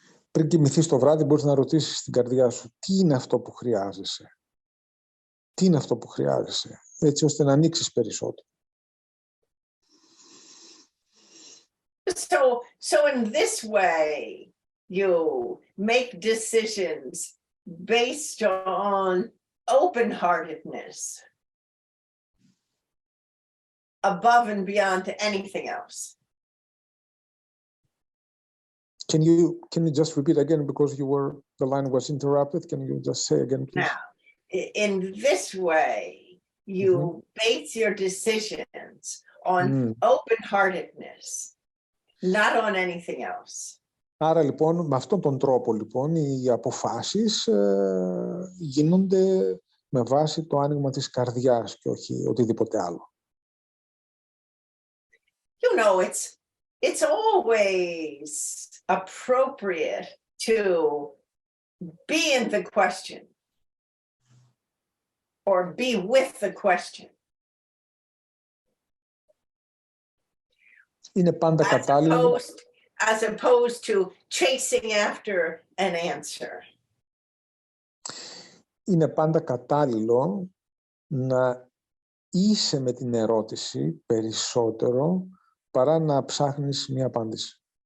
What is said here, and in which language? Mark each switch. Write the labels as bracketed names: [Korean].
[Greek] Πριν κοιμηθείς το βράδυ μπορείς να ρωτήσεις την καρδιά σου τι είναι αυτό που χρειάζεσαι. Τι είναι αυτό που χρειάζεσαι, έτσι ώστε να ανοίξεις περισσότερο. [English] So in this way, you make decisions based on open-heartedness, above and beyond anything else. Can you just repeat again because the line was interrupted? Can you just say again, please? Now, in this way, you base your decisions on open-heartedness, not on anything else. [Greek] Άρα λοιπόν, με αυτόν τον τρόπο λοιπόν, οι αποφάσεις γίνονται με βάση το άνοιγμα της καρδιάς και όχι οτιδήποτε άλλο. [English] You know, it's always appropriate to be in the question or be with the question [Greek] Είναι πάντα κατάλληλο. [English] as opposed to chasing after an answer. [Greek] Είναι πάντα κατάλληλο να είσαι με την ερώτηση περισσότερο παρά να ψάχνεις μία απάντηση.